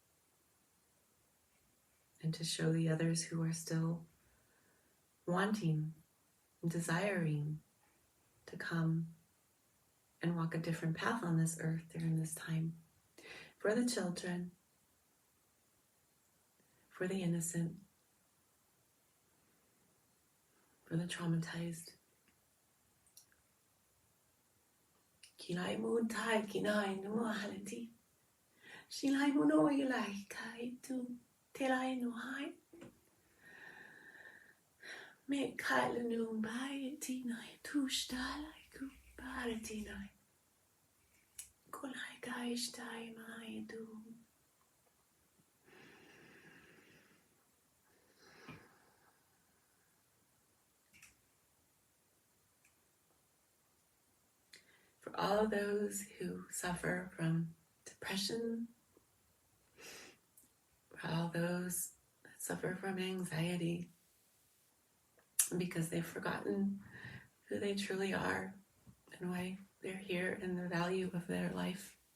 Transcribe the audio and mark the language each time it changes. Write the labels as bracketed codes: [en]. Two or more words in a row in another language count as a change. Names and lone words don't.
[en] and to show the others who are still wanting, desiring to come and walk a different path on this earth during this time. For the children, for the innocent, for the traumatized. Kilai mu tai kinai no halati. Shilai mu no yulai kai tu telai no hai. Me kai lenu bai tinai tu stalai ku baratinai. Kolai kai stai mai du. For all of those who suffer from depression, for all those that suffer from anxiety, because they've forgotten who they truly are and why they're here and the value of their life.